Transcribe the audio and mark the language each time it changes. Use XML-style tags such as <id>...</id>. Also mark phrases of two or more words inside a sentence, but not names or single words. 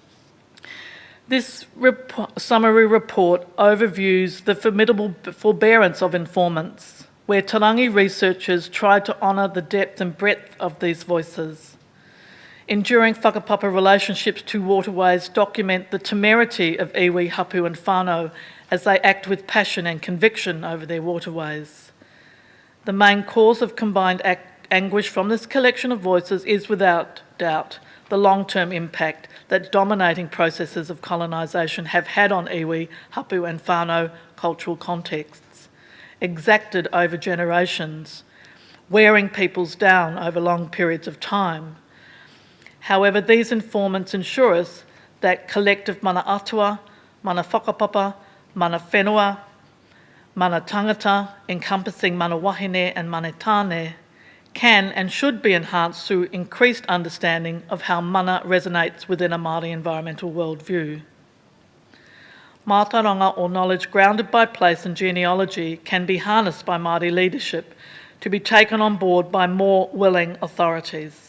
<en>This summary report overviews the formidable forbearance of informants, where Tarangi researchers tried to honour the depth and breadth of these voices. Enduring whakapapa relationships to waterways document the temerity of iwi, hapu and whānau as they act with passion and conviction over their waterways. The main cause of combined anguish from this collection of voices is without doubt the long-term impact that dominating processes of colonisation have had on iwi, hapu and whānau cultural contexts, exacted over generations, wearing peoples down over long periods of time. However, these informants ensure us that collective</en> <mi>mana atua, mana whakapapa, mana whenua, mana tangata,</mi> <en>encompassing</en> <mi>mana wahine</mi> <en>and</en> <mi>mana tāne,</mi> <en>can and should be enhanced through increased understanding of how mana resonates within a Māori environmental worldview. Mātauranga or knowledge grounded by place and genealogy can be harnessed by Māori leadership to be taken on board by more willing authorities.</en>